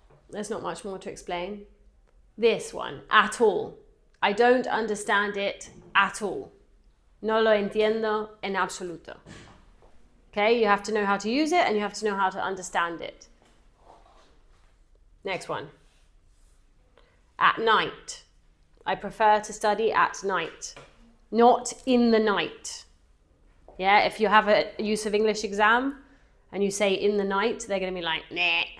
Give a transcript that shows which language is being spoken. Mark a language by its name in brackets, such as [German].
[English] There's not much more to explain. This one, at all. I don't understand it at all. [Spanish] No lo entiendo en absoluto. [English] Okay, you have to know how to use it and you have to know how to understand it. Next one. At night. I prefer to study at night. Not in the night. Yeah, if you have a use of English exam and you say in the night, they're going to be like, nah.